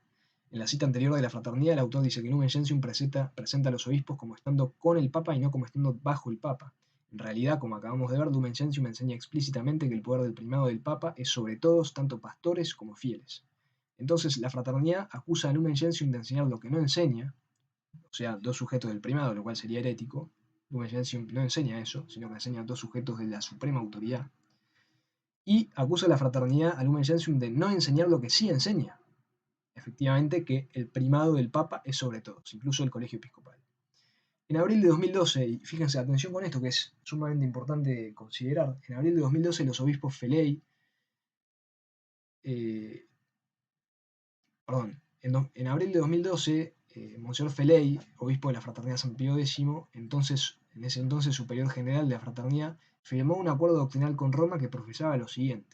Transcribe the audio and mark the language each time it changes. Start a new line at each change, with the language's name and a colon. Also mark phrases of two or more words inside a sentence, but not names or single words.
Spanish: En la cita anterior de la fraternidad, el autor dice que Lumen Gentium presenta a los obispos como estando con el Papa y no como estando bajo el Papa. En realidad, como acabamos de ver, Lumen Gentium enseña explícitamente que el poder del primado del Papa es sobre todos, tanto pastores como fieles. Entonces, la fraternidad acusa a Lumen Gentium de enseñar lo que no enseña, o sea, dos sujetos del primado, lo cual sería herético. Lumen Gentium no enseña eso, sino que enseña dos sujetos de la suprema autoridad. Y acusa a la fraternidad a Lumen Gentium de no enseñar lo que sí enseña, efectivamente, que el primado del Papa es sobre todos, incluso el colegio episcopal. En abril de 2012, y fíjense, atención con esto que es sumamente importante considerar, en abril de 2012 los obispos Feley, en abril de 2012, Monseñor Feley, obispo de la Fraternidad San Pío X, en ese entonces superior general de la Fraternidad, firmó un acuerdo doctrinal con Roma que profesaba lo siguiente.